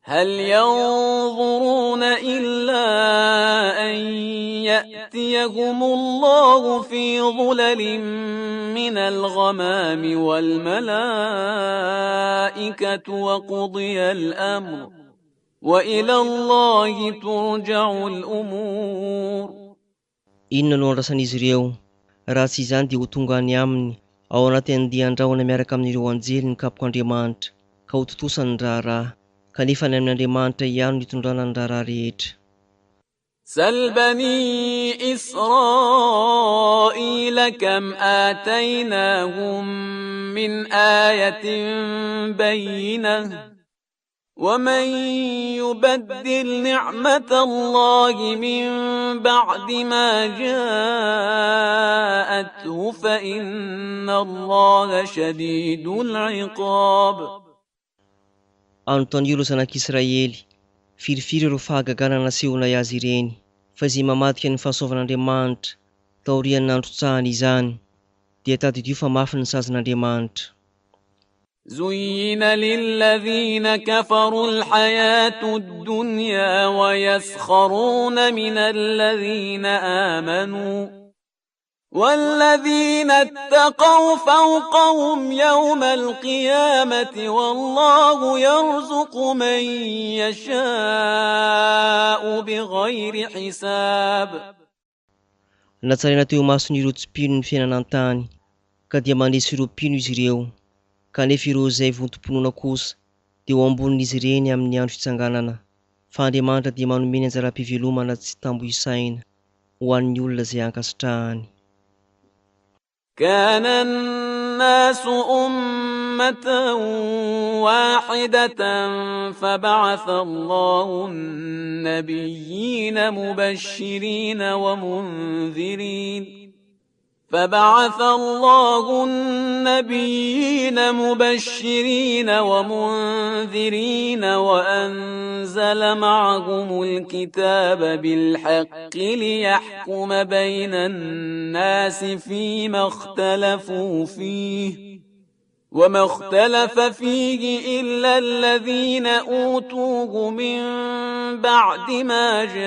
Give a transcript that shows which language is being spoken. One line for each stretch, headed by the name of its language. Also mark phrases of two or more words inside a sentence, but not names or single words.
Arabic: هل ينظرون إلا أن يأتيهم الله في ظلل من الغمام والملائكة وقضي الأمر وإلى الله ترجع الأمور.
Malagasy: Inona no andrasan'izy ireo? Raha tsy izany dia ho tonga any aminy ao anaty andian-drahona miaraka amin'ireo anjely ny kapok'Andriamanitra ka ho totosany ny raharaha, kanefa ny amin'Andriamanitra ihany no hitondrana ny raharaha rehetra.
Arabic: سل بني إسرائيل كم آتيناهم من آية بينة ومن يبدل نعمة الله من بعد ما جاءته فإن الله شديد العقاب.
Malagasy: Anontany ireo zanak'Israely, firifiry ireo fahagagana nasehona azy ireny, fa izay mamadika ny fahasoavan'Andriamanitra taorian'ny nandrotsahany izany, dia tadidio fa mafy ny sazan'Andriamanitra.
Arabic: زين للذين كفروا الحياة الدنيا ويسخرون من الذين آمنوا والذين اتقوا فوقهم يوم القيامة والله يرزق من يشاء بغير حساب.
Malagasy: Natsaraina teo mason'ireo tsipino ny fiainana an-tany, ka dia mandresy ireo pino izy ireo, kanefa ireo izay vontom-ponoana kosa dia ho ambonin'izy ireny amin'ny andro fitsanganana, fa Andriamanitra dia manome anjara-pivelomana tsy tambo isaina ho an'ny olona izay ankasitrahany.
Arabic: كان الناس أمة واحدة فبعث الله النبيين مبشرين ومنذرين وأنزل معهم الكتاب بالحق ليحكم بين الناس فيما اختلفوا فيه وما اختلف فيه إلا الذين أوتوه من بعد ما